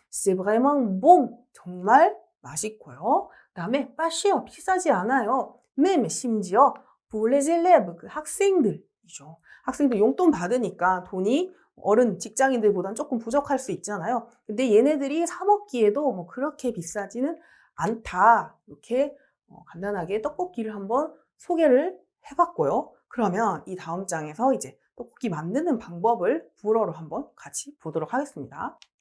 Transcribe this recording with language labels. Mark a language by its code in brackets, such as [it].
[fr] C'est vraiment bon, [ko] 정말 맛있고요. 그 다음에 [fr] pas cher, [ko] 비싸지 않아요. même, 심지어 [fr] pour les élèves, [ko] 그 학생들이죠. 학생들 용돈 받으니까 돈이 어른 직장인들보다는 조금 부족할 수 있잖아요. 근데 얘네들이 사 먹기에도 뭐 그렇게 비싸지는 않다. 이렇게 간단하게 떡볶이를 한번 소개를 해봤고요. 그러면 이 다음 장에서 이제 떡볶이 만드는 방법을 불어로 한번 같이 보도록 하겠습니다.